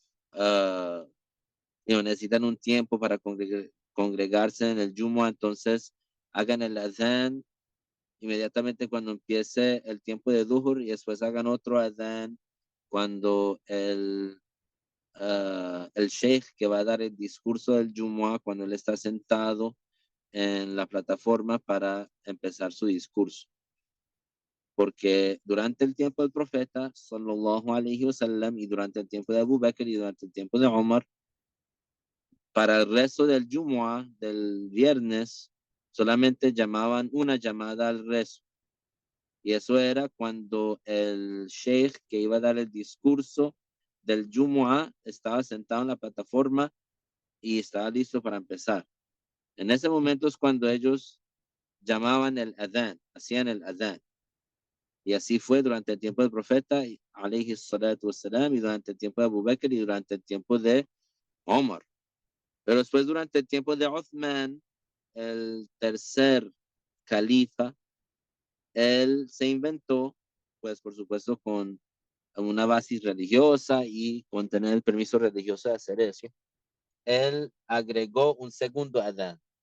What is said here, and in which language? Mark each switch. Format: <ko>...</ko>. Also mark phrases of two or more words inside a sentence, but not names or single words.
<es>necesitan un tiempo para congregarse en el Jumu'ah, entonces hagan el adán inmediatamente cuando empiece el tiempo de Duhur y después hagan otro adán cuando el sheikh que va a dar el discurso del Jumu'ah cuando él está sentado en la plataforma para empezar su discurso. Porque durante el tiempo del profeta,</es> <ar>صلى الله عليه وسلم,</ar> <es>y durante el tiempo de Abu Bakr y durante el tiempo de Omar, para el resto del Jumu'ah, del viernes, solamente llamaban una llamada al rezo. Y eso era cuando el sheikh que iba a dar el discurso del Jumu'ah estaba sentado en la plataforma y estaba listo para empezar. En ese momento es cuando ellos llamaban el adán, hacían el adán. Y así fue durante el tiempo del profeta,</es> <ar>عليه الصلاة والسلام,</ar> <es>y durante el tiempo de Abu Bakr y durante el tiempo de Omar. Pero después, durante el tiempo de Uthman, el tercer califa, él se inventó, pues por supuesto con una base religiosa y con tener el permiso religioso de hacer eso, él agregó un segundo adán.</es>